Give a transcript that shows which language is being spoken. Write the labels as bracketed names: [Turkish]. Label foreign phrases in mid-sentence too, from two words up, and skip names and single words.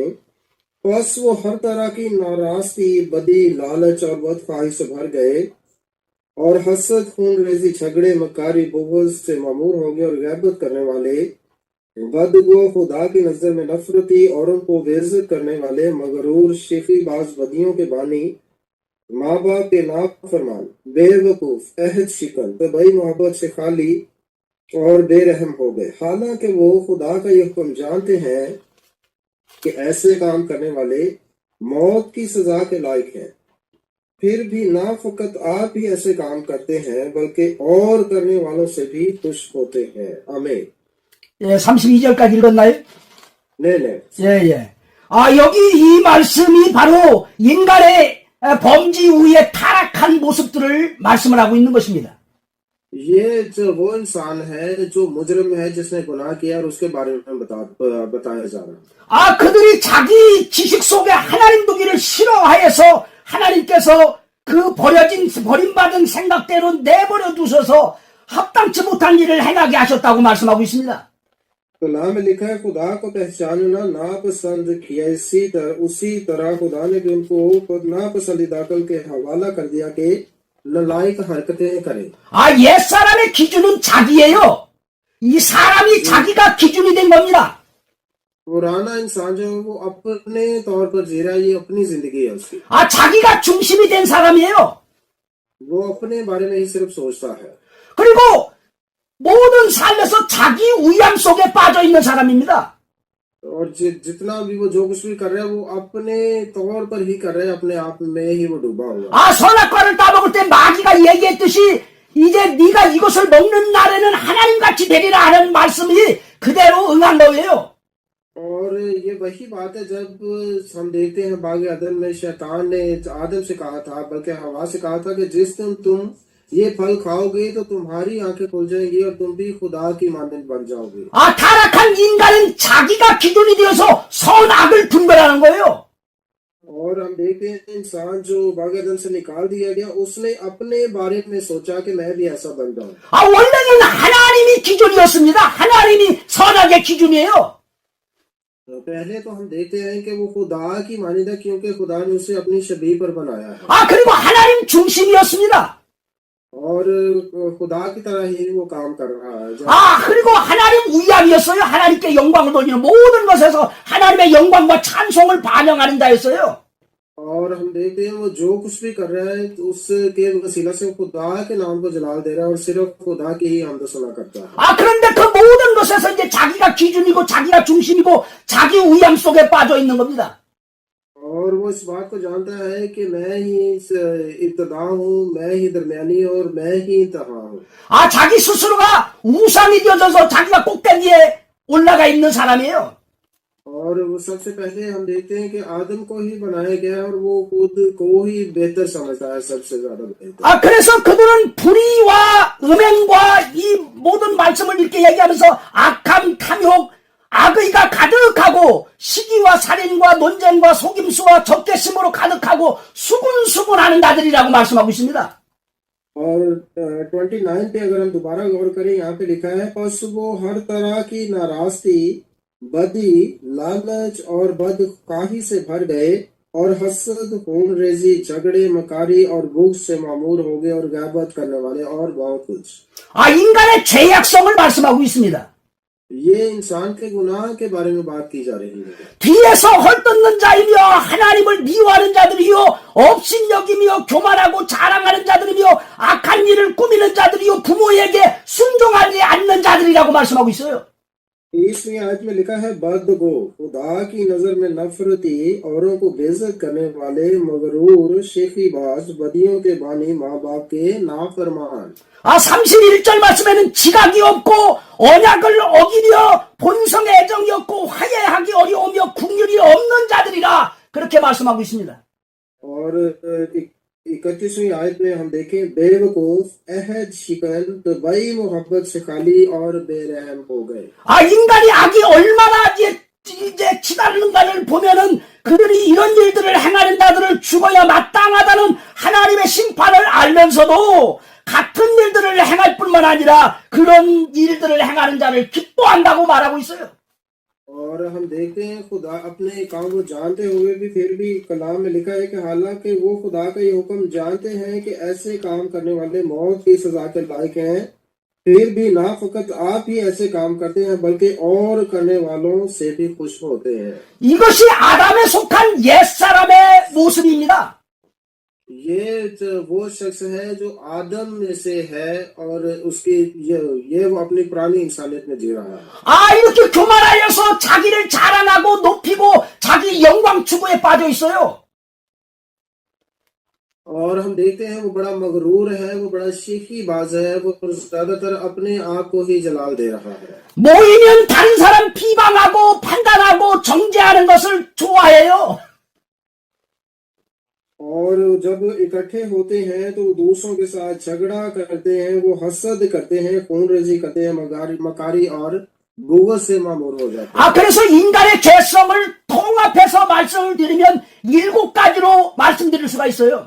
[Urdu] بس وہ ہر طرح کی ناراضگی، بدی، لالچ اور بدخواہی سے بھر گئے اور حسد، خون ریزی، جھگڑے، مکاری، بغض سے معمور ہو گئے اور غیبت کرنے والے، بدگو، خدا کی نظر میں نفرتی، اوروں کو بےعزت کرنے والے، مغرور، شیفی باز، بدیوں کے بانی، ماں باپ کے نافرمان، بےوقوف، عہد شکن، طبعی محبت سے خالی اور بےرحم ہو گئے. حالانکہ وہ خدا کا یہ حکم جانتے ہیں کہ ایسے کام کرنے والے موت کی سزا کے لائق ہیں، پھر بھی نہ فقط آپ ہی ایسے کام کرتے ہیں بلکہ اور کرنے والوں سے بھی خوش ہوتے ہیں. आमीन। [Korean] 32절까지 읽었나요? 네네. 예. 여기 이 말씀이 바로 인간의 범죄 후에 타락한 모습들을 말씀을 하고 있는 것입니다. [Urdu] یہ جو وہ انسان ہے جو مجرم ہے جس نے گناہ کیا اور اس کے بارے میں بتایا جا رہا ہے. [Korean] 그들이 자기 지식 속에 하나님 두기를 싫어하여서 하나님께서 그 버림받은 생각대로 내버려 두셔서 합당치 못한 일을 행하게 하셨다고 말씀하고 있습니다. [Urdu] کلام میں لکھا ہے خدا کو پہچاننا ناپسند کیا، اسی طرح خدا نے بھی ان کو ناپسندیدہ عقل کے حوالہ کر دیا کہ نالائق حرکتیں کریں. [Korean] 옛사람의 기준은 자기예요. 이 사람이 자기가 기준이 된 겁니다. [Urdu] پرانا انسان جو وہ اپنے طور پر جی رہا ہے، یہ اپنی زندگی ہے اس کی. [Korean] 자기가 중심이 된 사람이에요. [Urdu] وہ اپنے بارے میں ہی صرف سوچتا ہے. [Korean] 그리고 모든 삶에서 자기 우양 속에 빠져 있는 사람입니다. [Urdu] اور جتنا بھی وہ جو کچھ بھی کر رہا ہے وہ اپنے طور پر ہی کر رہا ہے، اپنے آپ میں ہی وہ ڈوبا ہوا. [Korean] 선악과를 따먹을 때 마귀가 얘기했듯이 이제 네가 이것을 먹는 날에는 하나님같이 되리라 하는 말씀이 그대로 응한 거예요. [Urdu] اور یہ وہی بات ہے جب ہم دیکھتے ہیں باغ عدن میں شیطان نے آدم سے کہا تھا، بلکہ حوا سے کہا تھا کہ جس دن تم یہ پھل کھاؤ گے تو تمہاری آنکھیں کھل جائیں گی اور تم بھی خدا کی مانند بن جاؤ گے. [Korean] 타락한 인간은 자기가 기준이 되어서 선악을 분별하는 거예요. [Urdu] اور ہم دیکھتے ہیں انسان جو باغ عدن سے نکال دیا گیا اس نے اپنے بارے میں سوچا کہ میں بھی ایسا بن جاؤں. [Korean] 원래는 하나님이 기준이었습니다. 하나님이 선악의 기준이에요. [Urdu] تو پہلے تو ہم دیکھتے ہیں کہ وہ خدا کی مانندہ کیونکہ خدا نے اسے اپنی شبیہ پر بنایا ہے. [Korean] 그리고 하나님 중심이었습니다. [Urdu] اور خدا کی طرح ہی وہ کام کر رہا ہے. [Korean] 그리고 하나님 우양이었어요. 하나님께 영광을 돌리는 모든 것에서 하나님의 영광과 찬송을 반영하는 자였어요. [Urdu] اور ہم دیکھتے ہیں وہ جو کچھ بھی کر رہا ہے اس کے وسیلہ سے خدا کے نام کو جلال دے رہا ہے اور صرف خدا کی ہی حمد سنا کرتا ہے. [Korean] 그런데 그 모든 것에서 이제 자기가 기준이고 자기가 중심이고 자기 우양 속에 빠져 있는 겁니다. [Urdu] اور اور وہ اس بات کو جانتا ہے کہ میں ہی ابتدا ہوں، میں ہی درمیانی اور میں ہی انتہا ہوں. [Korean] 아, 자기 스스로가 우상이 되어져서 자기가 꼭대기에 올라가 있는 사람이에요. [Urdu] اور وہ سب سے پہلے ہم دیکھتے ہیں کہ آدم کو ہی بنایا گیا اور وہ خود کو ہی بہتر سمجھتا ہے، سب سے زیادہ بہتر. [Korean] 아, 그래서 그들은 불의와 음행과 이 모든 말씀을 이렇게 얘기하면서 악함, 탐욕, 악의가 가득하고 시기와 살인과 논쟁과 속임수와 적개심으로 가득하고 수군수군하는 자들이라고 말씀하고 있습니다. [Urdu] اور 29 پہ اگر ہم دوبارہ غور کریں، یہاں پہ لکھا ہے، بس وہ ہر طرح کی ناراضگی، بدی، لالچ اور بدکاہی سے بھر گئے اور حسد، خون ریزی، جھگڑے، مکاری اور بھوک سے معمور ہو گئے اور غیبت کرنے والے اور بہت کچھ. [Korean] 아, 인간의 죄악성을 말씀하고 있습니다. [Urdu] یہ انسان کے گناہ کے بارے میں بات کی جا رہی ہے. [Korean] 뒤에서 헐뜯는 자이며 하나님을 미워하는 자들이요 업신여기며 교만하고 자랑하는 자들이며 악한 일을 꾸미는 자들이요 부모에게 순종하지 않는 자들이라고 말씀하고 있어요. [Urdu] 20ویں آیت میں لکھا ہے، بدگو، خدا کی نظر میں نفرتی، اوروں کو بےعزت کرنے والے، مغرور، شیخی باز، بدیوں کے بانی، ماں باپ کے نافرمان. [Korean] 아, 31절 말씀에는 지각이 없고 언약을 어기며 본성의 애정이 없고 화해하기 어려우며 긍휼이 없는 자들이라 그렇게 말씀하고 있습니다. [Urdu] اور 31ویں آیت میں ہم دیکھیں، بےوقوف، عہد شکن، طبعی محبت سے خالی اور بےرحم ہو گئے. [Korean] 아, 인간이 악이 얼마나 이제 치닫는가를 보면은 그들이 이런 일들을 행하는 자들을 죽어야 마땅하다는 하나님의 심판을 알면서도 같은 일들을 행할 뿐만 아니라 그런 일들을 행하는 자를 기뻐한다고 말하고 있어요. [Urdu] اور ہم دیکھتے ہیں، خدا اپنے کام کو جانتے ہوئے بھی پھر بھی کلام میں لکھا ہے کہ حالانکہ وہ خدا کا یہ حکم جانتے ہیں کہ ایسے کام کرنے والے موت کی سزا کے لائق ہیں، پھر بھی نہ فقط آپ ہی ایسے کام کرتے ہیں بلکہ اور کرنے والوں سے بھی خوش ہوتے ہیں. [Korean] 이것이 아담에 속한 옛사람의 모습입니다. [Urdu] یہ وہ شخص ہے جو آدم میں سے ہے اور اس کی یہ وہ اپنی پرانی انسانیت میں جی رہا ہے. [Korean] 아, 이렇게 교만하여서 자기를 자랑하고 높이고 자기 영광 추구에 빠져 있어요. [Urdu] اور ہم دیکھتے ہیں وہ بڑا مغرور ہے، وہ بڑا شیخی باز ہے، وہ زیادہ تر اپنے آپ کو ہی جلال دے رہا ہے. [Korean] 모이면 다른 사람 비방하고 판단하고 정죄하는 것을 좋아해요. [Urdu] اور جب اکٹھے ہوتے ہیں تو دوسروں کے ساتھ جھگڑا کرتے ہیں، وہ حسد کرتے ہیں، خون ریزی کرتے ہیں، مکاری اور بغض سے معمور ہو جاتے ہیں. [Korean] 아, 그래서 인간의 죄성을 통합해서 말씀을 드리면 7가지로 말씀드릴 수가 있어요.